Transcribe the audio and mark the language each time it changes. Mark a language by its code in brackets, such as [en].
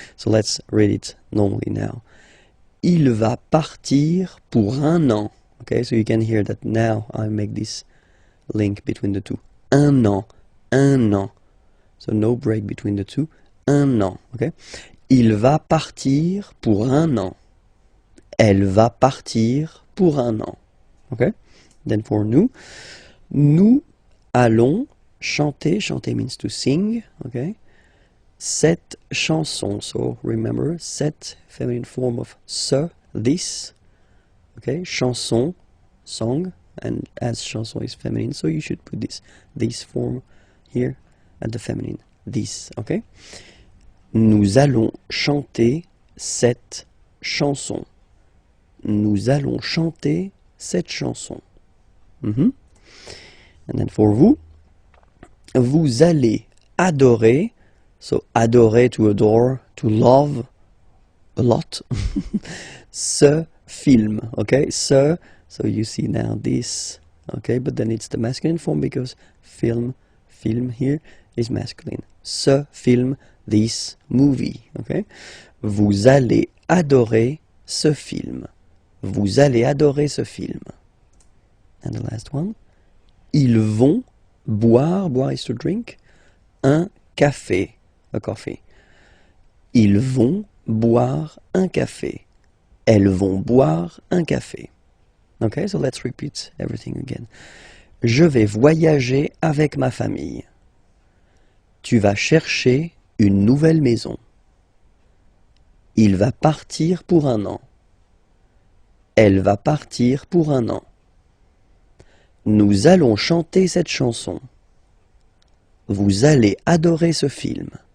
[en] So let's read it normally now. [fr] Il va partir pour un an. [en] Okay, so you can hear that now I make this link between the two. [fr] Un an. Un an. [en] So no break between the two. [fr] Un an. Okay? Il va partir pour un an. Elle va partir pour un an. [en] Okay? Then for [fr] nous. Nous allons chanter. [en] Chanter means to sing. Okay? [fr] Cette chanson. [en] So remember, cette feminine form of ce, this. Okay? Chanson, song. And as chanson is feminine, so you should put this form here at the feminine. This, okay? [fr] Nous allons chanter cette chanson. Nous allons chanter cette chanson. [en] And then for [fr] vous, vous allez adorer. [en] So adorer, to adore, to love a lot. Ce film, okay? Ce. So you see now this, okay, but then it's the masculine form because film here is masculine. Ce film, this movie, okay? [fr] Vous allez adorer ce film. Vous allez adorer ce film. [en] And the last one. [fr] Ils vont boire, [en] boire is to drink, un café, a coffee. [fr] Ils vont boire un café. Elles vont boire un café. [en] Okay, so let's repeat everything again. [fr] Je vais voyager avec ma famille. Tu vas chercher une nouvelle maison. Il va partir pour un an. Elle va partir pour un an. Nous allons chanter cette chanson. Vous allez adorer ce film.